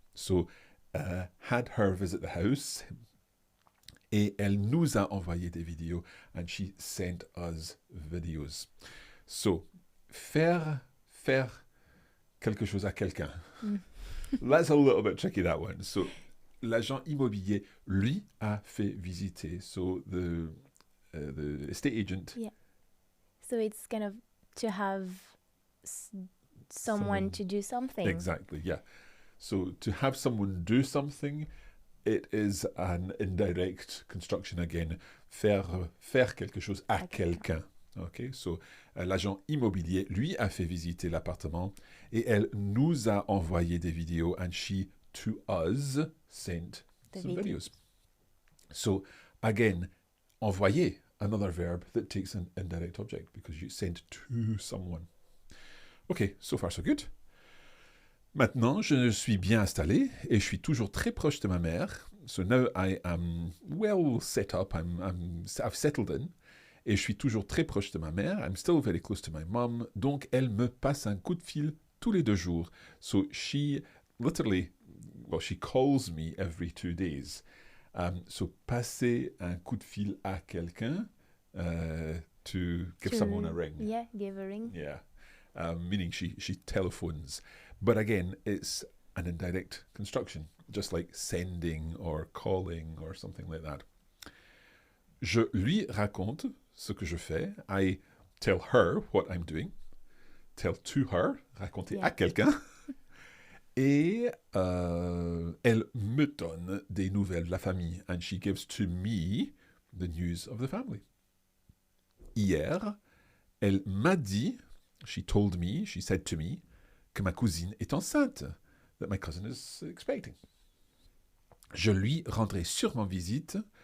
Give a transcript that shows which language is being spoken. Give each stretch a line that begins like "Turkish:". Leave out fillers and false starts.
English: So, had her visit the house.
French: Et elle nous a envoyé des vidéos.
English: And she sent us videos.
French: So, faire quelque chose à quelqu'un.
English: That's a little bit tricky, that one.
French: So, l'agent immobilier, lui, a fait visiter.
English: So, the estate agent. Yeah. So it's kind of to have someone to do something. Exactly, yeah. So, to have someone do something, it is an indirect construction again.
French: Faire quelque chose à quelqu'un. Okay, so l'agent immobilier, lui, a fait visiter l'appartement et elle nous a envoyé des vidéos
English: and she, to us, sent some videos. So, again, envoyer, another verb that takes an indirect object because you sent to someone. Okay, so far so good.
French: Maintenant, je suis bien installé et je suis toujours très proche de ma mère.
English: So now I am well set up, I've settled in.
French: Et je suis toujours très proche de ma mère.
English: I'm still very close to my mom.
French: Donc, elle me passe un coup de fil tous les 2 jours.
English: So, she literally, she calls me every 2 days. So,
French: passer un coup de fil à quelqu'un,
English: to give someone a ring. Yeah, give a ring. Yeah. Meaning she telephones. But again, it's an indirect construction, just like sending or calling or something like that.
French: Je lui raconte ce que je fais.
English: I tell her what I'm doing. Tell to her,
French: raconter à quelqu'un. Et elle me donne des nouvelles de la famille.
English: And she gives to me the news of the family.
French: Hier, elle m'a dit,
English: she told me, she said to me,
French: que ma cousine est enceinte,
English: that my cousin is expecting.
French: Je lui rendrai sûrement visite.